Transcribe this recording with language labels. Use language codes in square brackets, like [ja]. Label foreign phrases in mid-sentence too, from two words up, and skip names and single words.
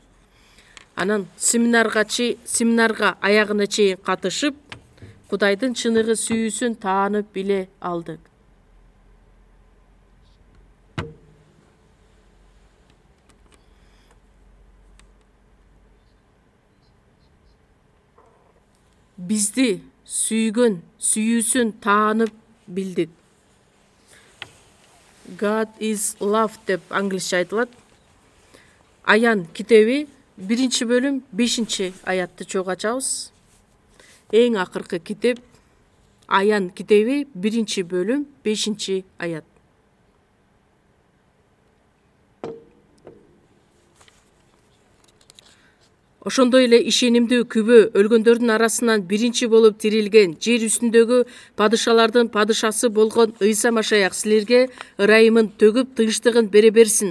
[ky] Анан семинарга аягына чейин катышып, Кудайдын чыныгы сүйүүсүн таанып биле алдык. Бизди сүйгөн сүйүүсүн таанып билдик. [en] God is love [ky] деп англисче айтылат. Аян китеби 1-бөлүм 5-аятты чогуу ачабыз. Эң акыркы китеп Аян китеби 1-бөлүм 5-аят. Ошондой эле ишенимдүү күбө өлгөндөрдүн арасынан биринчи болуп тирилген жер үстүндөгү падышалардын падышасы болгон Ыйса Машаяк силерге ырайымын төгүп тынчтыгын бере берсин.